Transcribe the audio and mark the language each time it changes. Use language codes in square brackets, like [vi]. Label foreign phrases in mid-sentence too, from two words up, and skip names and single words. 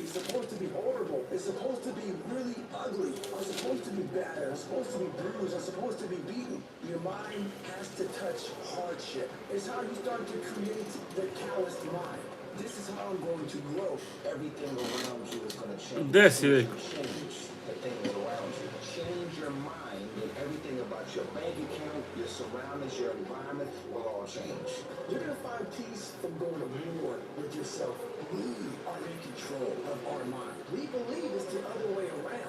[en] It's supposed to be horrible. It's supposed to be really ugly. It's supposed to be battered. It's supposed to be bruised. It's supposed to be beaten. Your mind has to touch hardship. It's how you start to create the calloused mind. This is how I'm going to grow. Everything around you is going to change. [sr] Gde si već? [en] Change the things around you. Change your mind, and everything about your bank account, your surroundings, your environment will all change. You're going to find peace from going to war with yourself. We are in control of our mind. We believe it's the other way around.